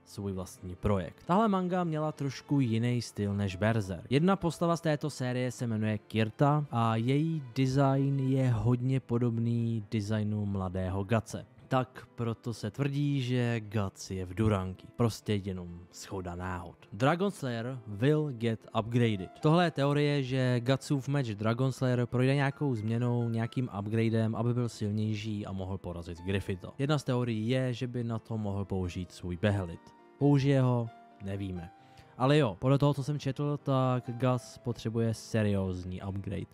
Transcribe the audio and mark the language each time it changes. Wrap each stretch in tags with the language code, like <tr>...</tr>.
<cs>svůj vlastní projekt. Tahle manga měla trošku jiný styl než Berserk. Jedna postava z této série se jmenuje Kirta a její design je hodně podobný designu mladého Gatse. Tak proto se tvrdí, že Guts je v Duranky. Prostě jenom shoda náhod.</cs> <en>Dragon Slayer will get upgraded.</en> <cs>Tohle je teorie, že Gutsův meč Dragon Slayer projde nějakou změnou, nějakým upgradem, aby byl silnější a mohl porazit Griffitha. Jedna z teorií je, že by na to mohl použít svůj Behelit. Použije ho? Nevíme. Ale jo, podle toho, co jsem četl, tak Guts potřebuje seriózní upgrade.</cs>